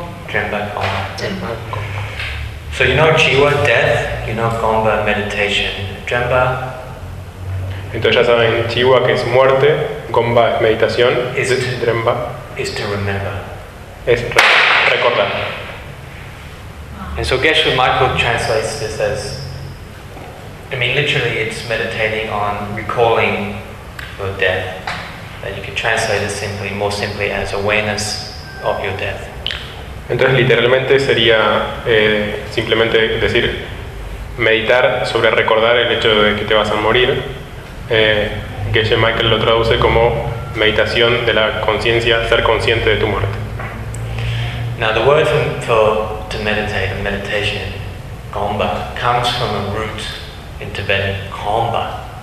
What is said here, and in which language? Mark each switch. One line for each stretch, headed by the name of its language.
English: So you know Chiwa, death, you know Gomba, meditation.
Tibetan: Drenpa.
Spanish: Entonces ya saben Chiwa que es muerte, Gomba es meditación, Drenpa.
English: Is to remember.
Spanish: Es recordar.
English: And so Geshe Michael translates this as, I mean literally it's meditating on recalling your death. You can translate it simply, more simply, as awareness of your death.
Spanish: Entonces, literalmente sería simplemente decir meditar sobre recordar el hecho de que te vas a morir. Geshe Michael lo traduce como meditación de la conciencia, ser consciente de tu muerte.
English: Now, the word to meditate, or meditation, gomba, comes from a root in Tibetan, gomba.